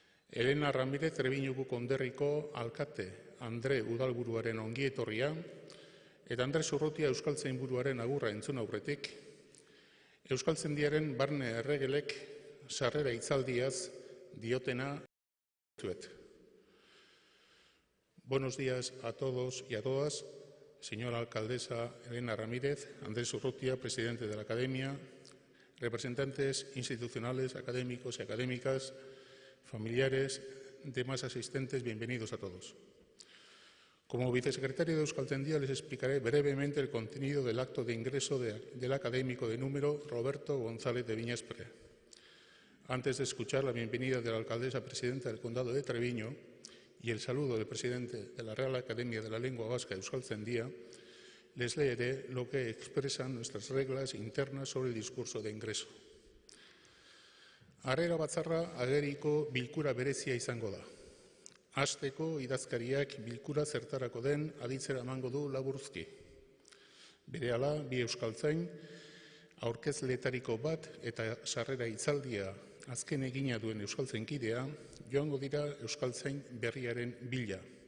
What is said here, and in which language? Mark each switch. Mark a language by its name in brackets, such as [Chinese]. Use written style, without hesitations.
[Basque] Elena Ramirez Trebiñuko konderriko alkate Andre Udalburuaren ongi etorria eta Andres Urrutia Euskaltzainburuaren agurra entzun aurretik, Euskaltzaindiaren barne erregelek sarrera hitzaldiaz diotena zuet. [Spanish] Buenos días a todos y a todas, señora alcaldesa Elena Ramírez, Andrés Urrutia, presidente de la Academia, representantes institucionales, académicos y académicas, familiares, demás asistentes, bienvenidos a todos. Como vicesecretario de Euskaltzaindia les explicaré brevemente el contenido del acto de ingreso del académico de número Roberto González de Viñaspre. Antes de escuchar la bienvenida de la alcaldesa presidenta del Condado de Treviño y el saludo del presidente de la Real Academia de la Lengua Vasca Euskaltzaindia, les leeré lo que expresan nuestras reglas internas sobre el discurso de ingreso. [Basque] Harrera batzarra ageriko bilkura berezia izango da. Hasteko idazkariak bilkura zertarako den aditzera emango du laburzki. Berehala, bi euskaltzain, aurkezleetariko bat eta sarrera hitzaldia azken egina duen euskaltzainkidea joango dira euskaltzain berriaren bila.